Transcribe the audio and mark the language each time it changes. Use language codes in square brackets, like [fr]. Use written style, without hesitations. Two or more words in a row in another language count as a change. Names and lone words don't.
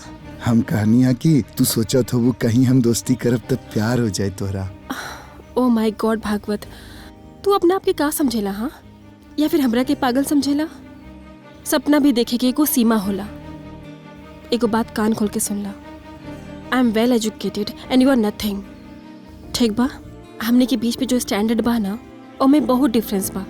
[bho] हम कहनी है कि तू सोचत हो कहीं हम दोस्ती करब तो प्यार हो जाए तोरा। [en] oh my god [bho] भागवत, तू अपना आप के का समझेला? हाँ, या फिर हमरा के पागल समझेला? सपना भी देखे के एगो सीमा होला। एगो बात कान खोल के सुन ला, [en] I am well educated and you are nothing. [bho] ठीक बा? हमने के बीच पे जो स्टैंडर्ड बा ना, ओमे बहुत डिफरेंस बा।